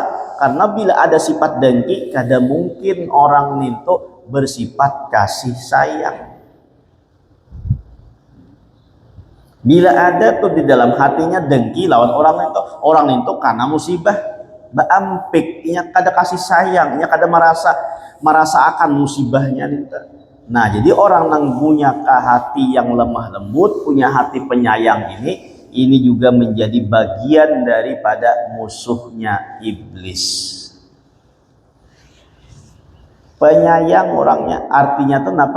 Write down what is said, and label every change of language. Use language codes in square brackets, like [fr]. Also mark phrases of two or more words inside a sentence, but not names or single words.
[id] Karena bila ada sifat dengki, kada mungkin orang itu bersifat kasih sayang. [bjn] Bila ada tuh di dalam hatinya dengki lawan orang itu karena musibah, baampik, nya kada kasih sayang, nya kada merasa akan musibahnya itu. [id] Nah, jadi orang yang punya hati yang lemah lembut, punya hati penyayang ini juga menjadi bagian daripada musuhnya iblis. Penyayang orangnya artinya tuh apa?